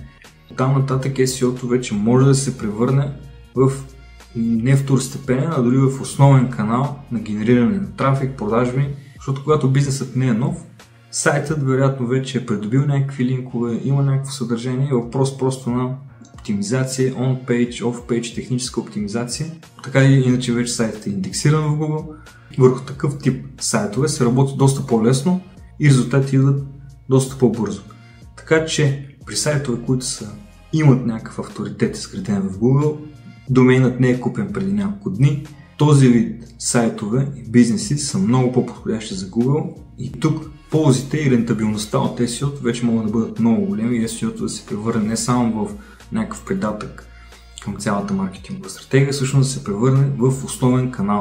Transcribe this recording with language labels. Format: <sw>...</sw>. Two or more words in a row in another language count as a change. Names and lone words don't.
<bg>Там нататък SEO-то вече може да се превърне в не второстепенен, а дори в основен канал на генериране на трафик, продажби, защото когато бизнесът не е нов, сайтът вероятно вече е придобил някакви линкове, има някакво съдържание, е въпрос просто на оптимизация,</bg> <en>on-page, off-page,</en> <bg>техническа оптимизация. Така и иначе вече сайтът е индексиран в Google. Върху такъв тип сайтове се работи доста по-лесно и резултати идват доста по-бързо. Така че при сайтове, които имат някакъв авторитет изграден в Google, домейнът не е купен преди няколко дни, този вид сайтове и бизнеси са много по-подходящи за Google и тук ползите и рентабилността от SEO вече могат да бъдат много големи и SEO да се превърне не само в някакъв придатък към цялата маркетингова стратегия, всъщност да се превърне в основен канал.</bg>